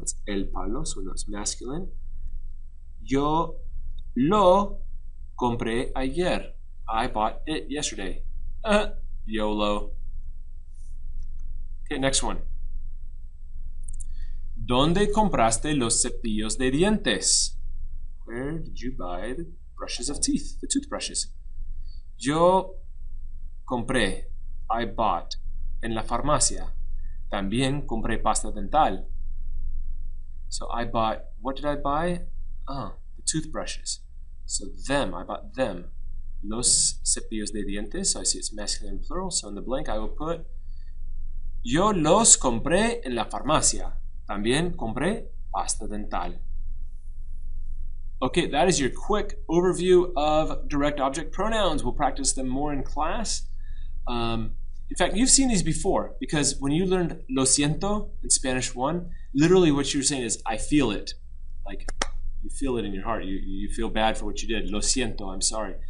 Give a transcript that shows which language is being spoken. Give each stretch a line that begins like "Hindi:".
English: It's el palo, so no, it's masculine.
Spanish: Yo lo compré ayer.
English: I bought it yesterday. YOLO. Okay, next one.
Spanish: ¿Dónde compraste los cepillos de dientes?
English: Where did you buy the brushes of teeth, the toothbrushes?
Spanish: Yo compré,
English: I bought,
Spanish: en la farmacia. También compré pasta dental.
English: So I bought, what did I buy? The toothbrushes. So them, I bought them.
Spanish: Los cepillos de dientes,
English: so I see it's masculine and plural, so in the blank I will put
Spanish: yo los compré en la farmacia. También compré pasta dental.
English: Okay, that is your quick overview of direct object pronouns. We'll practice them more in class. In fact, you've seen these before because when you learned lo siento in Spanish 1, literally what you were saying is, I feel it. Like, you feel it in your heart. You feel bad for what you did. Lo siento, I'm sorry.